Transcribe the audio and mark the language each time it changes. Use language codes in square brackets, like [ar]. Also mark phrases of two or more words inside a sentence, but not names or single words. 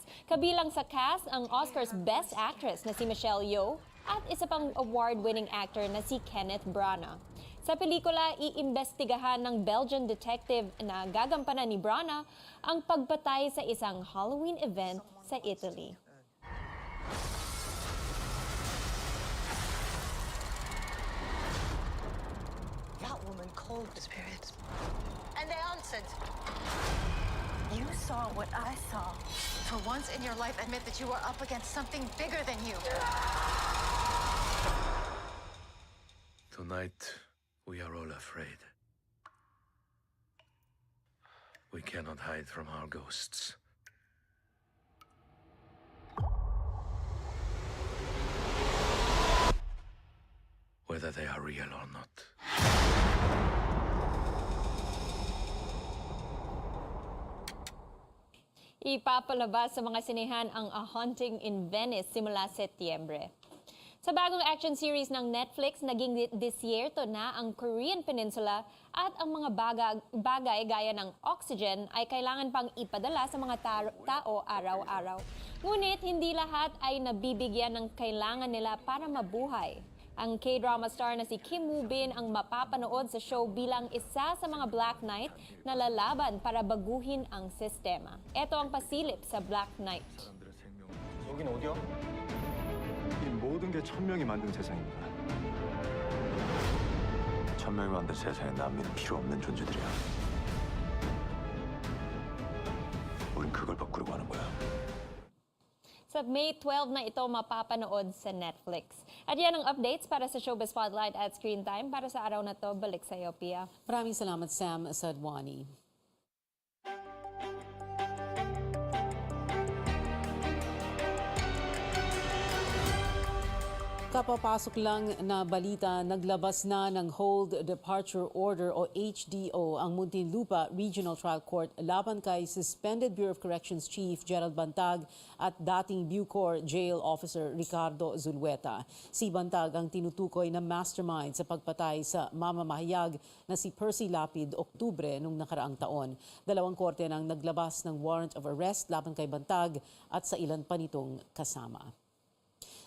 [tl] Kabilang sa cast ang Oscar's Best Actress na si Michelle Yeoh at isa pang [en] award-winning actor [tl] na si Kenneth Branagh. Sa pelikula, iimbestigahan ng [en] Belgian detective [tl] na gagampanan ni Branagh ang pagpatay sa isang [en] Halloween event [tl] sa Italy. [en] That woman called the spirits, and they answered. You saw what I saw. For once in your life, admit that you are up against something bigger than you. Tonight, we are all afraid. We cannot hide from our ghosts. Whether they are real or not. [tl] Ipapalabas sa mga sinehan ang A Haunting in Venice simula Setyembre. Sa bagong [en] action series [tl] ng Netflix, naging disyerto na ang Korean Peninsula at ang mga bagay gaya ng oxygen ay kailangan pang ipadala sa mga tao araw-araw. Ngunit hindi lahat ay nabibigyan ng kailangan nila para mabuhay. Ang [en] K-drama star [tl] na si Kim Woo Bin ang mapapanood sa show bilang isa sa mga Black Knight na lalaban para baguhin ang sistema. Ito ang pasilip sa Black Knight. [ko] 여긴 어디야? 이 모든 게 천명이 만든 세상입니다. 천명이 만든 세상에 난민은 필요 없는 존재들이야. 우린 그걸 바꾸려고 하는 거야. [tl] Sa May 12 na ito mapapanood sa Netflix. At yan ang updates para sa Showbiz Spotlight at Screen Time. Para sa araw na to, balik sa iyo, Pia. Maraming salamat, Sam Sadwani. Kapapasok lang na balita, naglabas na ng [en] Hold Departure Order [tl] o HDO ang Muntinlupa Regional Trial Court laban kay Suspended Bureau of Corrections Chief Gerald Bantag at dating Bucor [en] Jail Officer [tl] Ricardo Zulueta. Si Bantag ang tinutukoy na mastermind sa pagpatay sa mamamahayag na si Percy Lapid Oktubre noong nakaraang taon. Dalawang korte nang naglabas ng [en] warrant of arrest [tl] laban kay Bantag at sa ilan pa nitong kasama.